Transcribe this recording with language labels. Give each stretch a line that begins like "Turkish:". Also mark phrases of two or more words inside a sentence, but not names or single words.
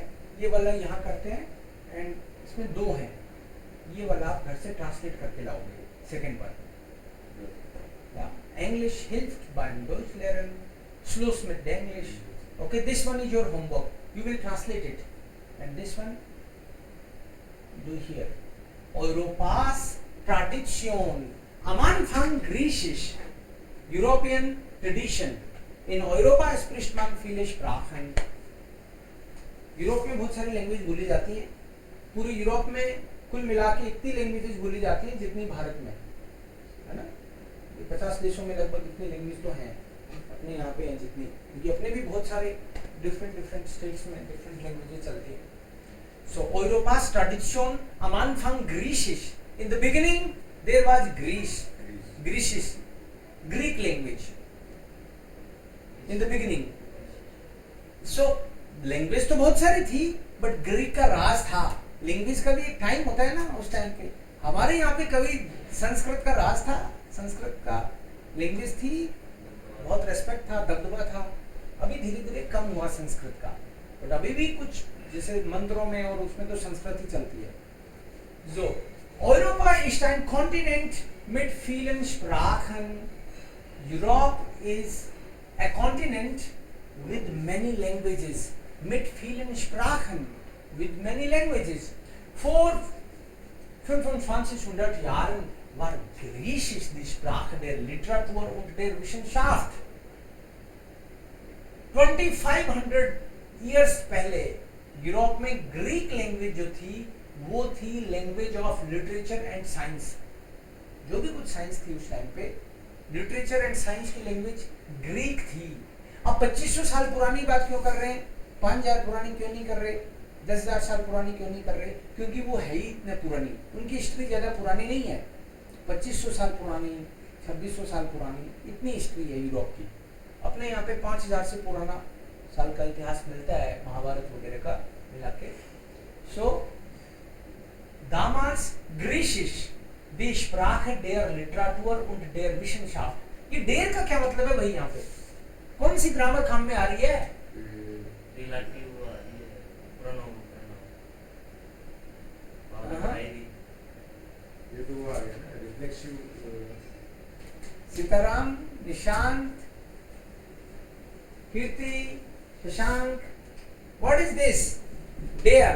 Hindi: ये वाला यहाँ करते हैं एंड इसमें 2 है. ये वाला आप घर से ट्रांसलेट करके लाओगे.
English: second one,
German: English hilft beim Deutschlernen. Schluss mit English.
English: Okay, this one is your homework. You will translate it. And this one, do here.
German: Europas Tradition. Am Anfang Griechisch.
English: European Tradition.
German: In Europa spricht man viele Sprachen.
Hindi: यूरोप में बहुत सारी लैंग्वेज बोली जाती है. पूरे यूरोप में कुल मिला के इतनी लैंग्वेजेस बोली जाती हैं जितनी भारत में है ना. 50 देशों में लगभग इतनी लैंग्वेज तो हैं, अपने यहाँ पे हैं जितनी, क्योंकि अपने भी बहुत सारे
English: different states
Hindi: में
English: different languages
Hindi: चलती हैं.
German: सो Europas Tradition, am Anfang Griechisch.
English: In the beginning there was Griechisch, Greek language. In the beginning.
Hindi: So लैंग्वेज तो बहुत सारी थी, बट ग्रीक का राज था. लैंग्वेज का भी एक टाइम होता है ना उस टाइम पे. हमारे यहाँ पे कभी संस्कृत का राज था, संस्कृत का लैंग्वेज थी, बहुत रेस्पेक्ट था, दबदबा था. अभी धीरे धीरे कम हुआ संस्कृत का, बट अभी भी कुछ जैसे मंत्रों में और उसमें तो संस्कृत ही चलती है.
German: So Europa ist ein Kontinent mit vielen Sprachen.
English: Europe is a continent with many languages.
German: Mit vielen Sprachen,
English: with many languages.
German: Vor 2500 Jahren war Griechisch die Sprache der Literatur und der Wissenschaft.
Hindi: 2500 years पहले यूरोप में ग्रीक लैंग्वेज जो थी वो थी
English: language of literature and science.
Hindi: जो भी कुछ साइंस थी उस टाइम पे
English: literature and science
Hindi: की लैंग्वेज ग्रीक थी। अब 2500 साल पुरानी बात क्यों कर रहे हैं, 5000 पुरानी क्यों नहीं कर रहे, 10,000 साल पुरानी क्यों नहीं कर रहे? क्योंकि वो है ही इतने पुरानी, उनकी हिस्ट्री ज्यादा पुरानी नहीं है। 2500 साल पुरानी, 2600 साल पुरानी इतनी हिस्ट्री है यूरोप की। अपने यहाँ पे 5000 से पुराना साल का इतिहास मिलता है महाभारत वगैरह का मिला के।
German: सो damals Griechisch die Sprache der Literatur und der Wissenschaft।
Hindi: ये der का क्या मतलब है भाई? यहाँ पे कौन सी ग्रामर काम में आ रही है?
English: relative pronoun
Hindi: ये तो वो आ गया ना रिफ्लेक्सिव।
English: सीताराम, निशांत, कीर्ति, शशांक, what is this there?